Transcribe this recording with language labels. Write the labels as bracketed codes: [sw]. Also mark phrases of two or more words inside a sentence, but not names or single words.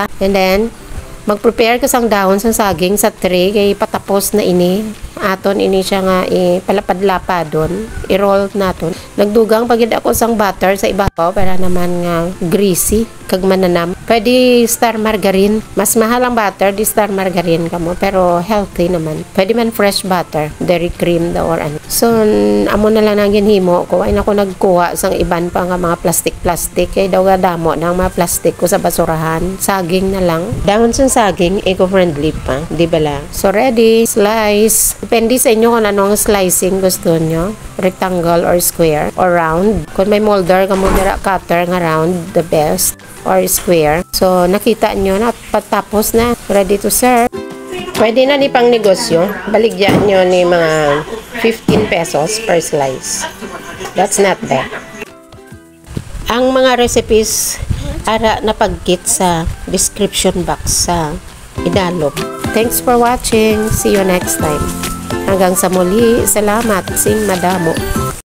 [en] And then [hil] mag-prepare ka sang dahon sa saging sa tray kay patapos na ini. Aton ini siya nga palapad-lapadon, i-roll naton. Nagdugang pagid ako sang butter sa ibabaw para naman nga greasy kag mananam. Pwede star margarine, mas mahal ang butter di star margarine kamo pero healthy naman. Pwede man [en] fresh butter, [hil] dairy cream daw or ano. So amo na lang ang ginhimo ko ay nako nagkuha sang iban pa nga mga plastic kay daw damo nang mga plastic ko sa basurahan. Saging na lang. Dahon sa saging eco-friendly pa, di bala? [en] So ready, slice. [tl] Depende sa inyo kung anong slicing gusto nyo. [en] Rectangle or square or round. [hil] Kung may molder, kamudara cutter nga round, [en] the best. Or square. So, [hil] nakita nyo na patapos na. [en] Ready to serve. [hil] Pwede na ni pang negosyo. Baligyan nyo ni mga 15 pesos [en] per slice. That's not bad. [hil] Ang mga recipes ara na pagkit sa description box sa idalog. [en] Thanks for watching. See you next time. [tl] Hanggang sa muli, [hil] salamat, sing madamo.